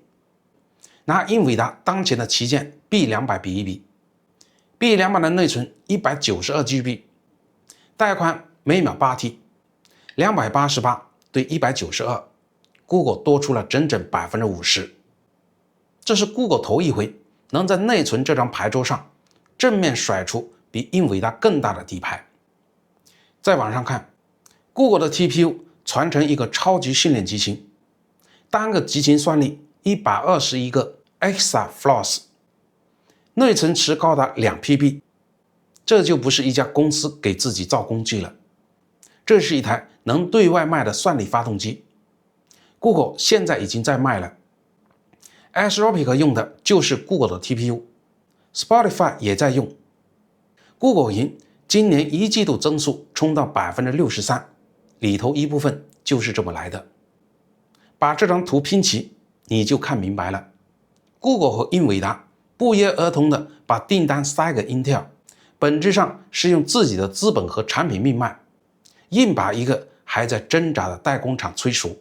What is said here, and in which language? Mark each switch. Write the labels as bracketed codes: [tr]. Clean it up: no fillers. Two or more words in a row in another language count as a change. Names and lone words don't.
[zh] 拿英偉達當前的旗艦 B200比一比， B200 的内存 192GB， 帶寬每秒 8T， 288對192， Google 多出了整整 50%。這是 Google 頭一回能在內存這張牌桌上正面甩出比英偉達更大的底牌。再往上看， Google 的 TPU 傳成一個超級訓練集群，單個集群算力121個 exaflops， 內存池高達 2PB，這就不是一家公司給自己造工具了，這是一台能對外賣的算力發動機。 Google 現在已經在賣了， Anthropic 用的就是 Google 的 TPU， Spotify 也在用。 Google 雲今年1季度增速衝到 63%， 裡頭一部分就是這麼來的。把這張圖拼齊，你就看明白了。 Google 和英偉達不約而同的把訂單塞給 Intel， 本質上是用自己的資本和產品命脈，硬把一個還在掙扎的代工廠催熟。